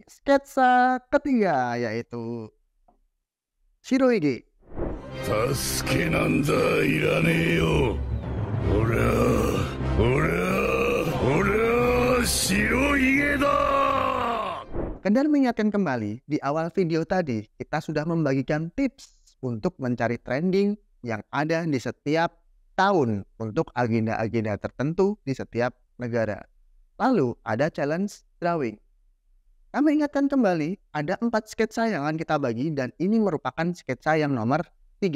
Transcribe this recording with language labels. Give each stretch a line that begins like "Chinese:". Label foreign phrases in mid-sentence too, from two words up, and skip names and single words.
Indonesian: Sketsa ketiga yaitu Shirohige.
Japanese: 助けなんだいらねえよ。ほら白ひげだ。
Indonesian: Dan mengingatkan kembali, di awal video tadi kita sudah membagikan tips untuk mencari trending yang ada di setiap tahun untuk agenda-agenda tertentu di setiap negara. Lalu ada
English: challenge drawing.
Indonesian: Kami ingatkan kembali, ada 4 sketsa yang akan kita bagi dan ini merupakan sketsa yang nomor 3.